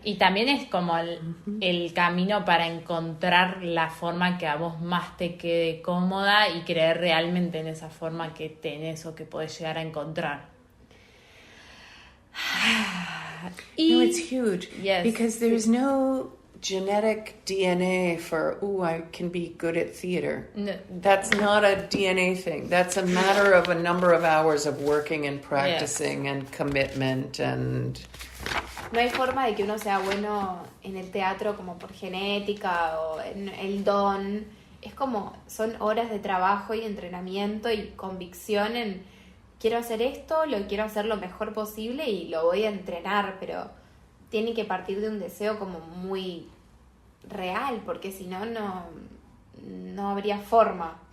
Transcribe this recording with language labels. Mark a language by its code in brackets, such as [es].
[es] Y también es como el camino para encontrar la forma que a vos más te quede cómoda y creer realmente en esa forma que tenés o que podés llegar a encontrar. [en] No, it's huge. Yes. Because there's no genetic DNA for, I can be good at theater. No. That's not a DNA thing. That's a matter of a number of hours of working and practicing and commitment and... [es] No hay forma de que uno sea bueno en el teatro como por genética o en el don. Es como, son horas de trabajo y entrenamiento y convicción en... Quiero hacer esto, lo quiero hacer lo mejor posible y lo voy a entrenar, pero tiene que partir de un deseo como muy real, porque si no, no habría forma.